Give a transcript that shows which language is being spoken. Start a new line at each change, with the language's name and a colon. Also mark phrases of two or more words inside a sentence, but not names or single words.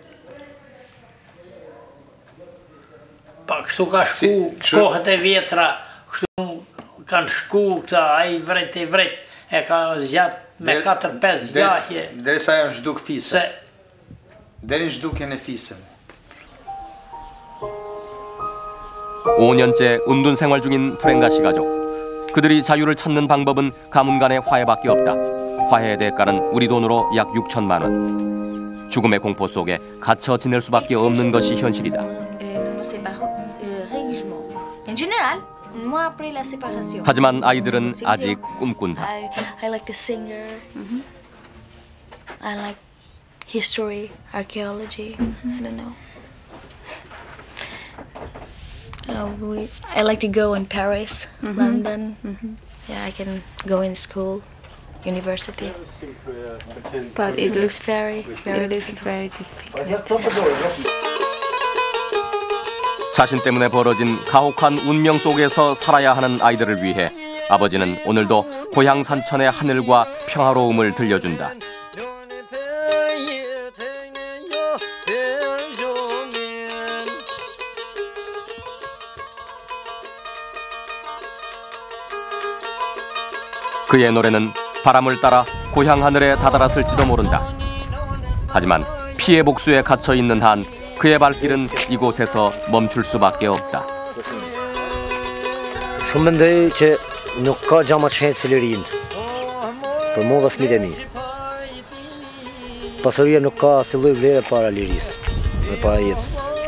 Albanian: Pa kështu ka shku kohët e vjetra, kështu kanë shku këta, ai vret e vret, e ka zgjat me 4-5 gjahje. Derisa janë zhduk fisën. Deri në zhdukjen e fisën.
Korean: 5년째 은둔 생활 중인 프랭가시 가족. 그들이 자유를 찾는 방법은 가문 간의 화해밖에 없다. 화해의 대가는 우리 돈으로 약 6천만 원. 죽음의 공포 속에 갇혀 지낼 수밖에 없는 것이 현실이다. 하지만 아이들은 아직 꿈꾼다.
English: I like the singer. I like history, archaeology. I don't know. I like to go in Paris, London. Yeah, I can go in school, university. But it is very difficult.
Korean: 자신 때문에 벌어진 가혹한 운명 속에서 살아야 하는 아이들을 위해 아버지는 오늘도 고향 산천의 하늘과 평화로움을 들려준다. 그의 노래는 바람을 따라 고향 하늘에 다다랐을지도 모른다. 하지만 피해 복수에 갇혀 있는 한 그의 발길은 이곳에서 멈출 수밖에 없다.
Albanian: Shumë mendoj që nuk ka gjë më të shenjtë se lirinë. Për mua dhe fëmijët e mi. Pasuria nuk ka asnjë lloj vlere para lirisë dhe para jetës.